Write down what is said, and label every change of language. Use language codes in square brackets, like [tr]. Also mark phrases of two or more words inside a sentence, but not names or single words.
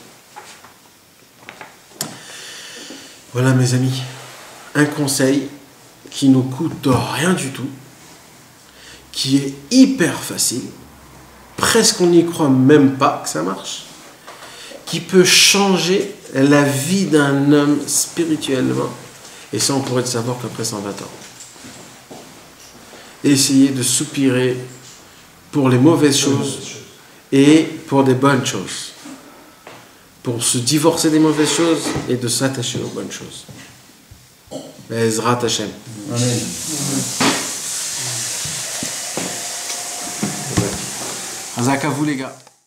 [fr] Voilà mes amis, un conseil qui nous coûte rien du tout, qui est hyper facile, presque on n'y croit même pas que ça marche, qui peut changer la vie d'un homme spirituellement. Et ça, on pourrait le savoir qu'après 120 ans. Essayer de soupirer pour les mauvaises choses et pour des bonnes choses. Pour se divorcer des mauvaises choses et de s'attacher aux bonnes choses. [he] Ezrat Hashem. [fr] Amen. Hazak à vous les gars.